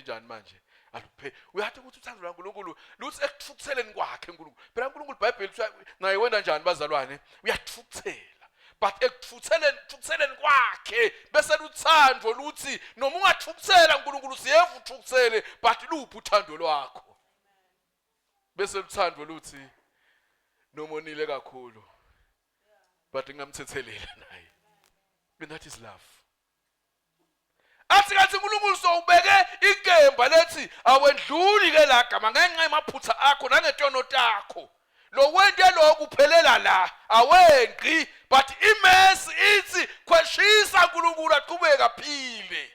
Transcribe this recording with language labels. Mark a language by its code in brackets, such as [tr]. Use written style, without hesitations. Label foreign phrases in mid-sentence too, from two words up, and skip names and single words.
[ss] njani manje aluphe uyathi ukuthi uthando lwaNkulunkulu luthi ekuthukutheleni kwakhe uNkulunkulu phela uNkulunkulu iBhayibheli naye wena njani bazalwane uyathukuthela but ekuthukutheleni kwakhe bese luthando luthi noma ungathukuthela uNkulunkulu siyeva uthukuthele but luphi uthando lwakho bese luthando luthi noma onile kakhulu but ngingamthethelela naye [en] and that is love. [ss] Athi kathi uNkulunkulu sowubeke inkemba lethi awendluli ke la gama ngenxa yemaphutha akho nangetono takho lo wente lokhu uphelela la awenqi but imesi ithi kweshisa uNkulunkulu aqhubeka aphile.